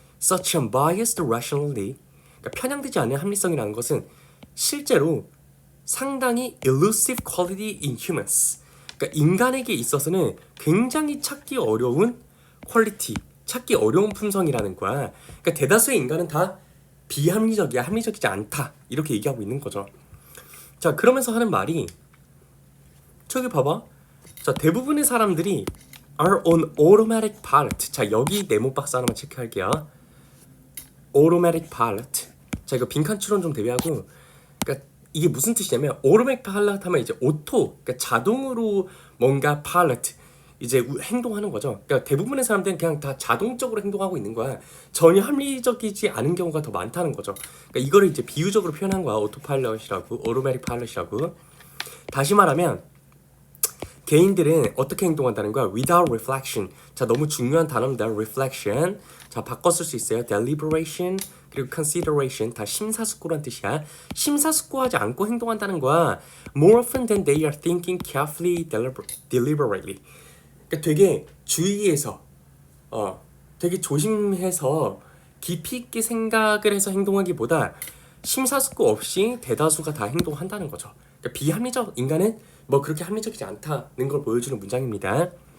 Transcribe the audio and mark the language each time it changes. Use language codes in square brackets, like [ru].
[en] Such unbiased rationality, [ko] 그러니까 편향되지 않은 합리성이라는 것은 실제로 상당히 [en] elusive quality in humans, [ko] 그러니까 인간에게 있어서는 굉장히 찾기 어려운 퀄리티, 찾기 어려운 품성이라는 거야. 그러니까 대다수의 인간은 다 비합리적이야, 합리적이지 않다, 이렇게 얘기하고 있는 거죠. 자, 그러면서 하는 말이, 저기 봐봐. 자, 대부분의 사람들이 [en] are on automatic pilot. [ko] 자, 여기 네모 박스 하나만 체크할게요. [en] automatic pilot. [ko] 자, 이거 빈칸 추론 좀 대비하고, 그러니까 이게 무슨 뜻이냐면, automatic pilot 하면 이제 오토, 그러니까 자동으로 뭔가 pilot, 이제 행동하는 거죠. 그러니까 대부분의 사람들은 그냥 다 자동적으로 행동하고 있는 거야. 전혀 합리적이지 않은 경우가 더 많다는 거죠. 그러니까 이거를 이제 비유적으로 표현한 거야. 오토파일럿이라고, automatic pilot이라고. 다시 말하면 개인들은 어떻게 행동한다는 거야? [en] Without reflection. [ko] 자, 너무 중요한 단어입니다. reflection. 자, 바꿔 쓸 수 있어요. [en] deliberation 그리고 consideration. [ko] 다 심사숙고란 뜻이야. 심사숙고하지 않고 행동한다는 거야. [en] More often than they are thinking carefully, deliberately. [ko] 그러니까 되게 주의해서, 되게 조심해서 깊이 있게 생각을 해서 행동하기보다 심사숙고 없이 대다수가 다 행동한다는 거죠. 그러니까 비합리적 인간은 뭐 그렇게 합리적이지 않다는 걸 보여주는 문장입니다.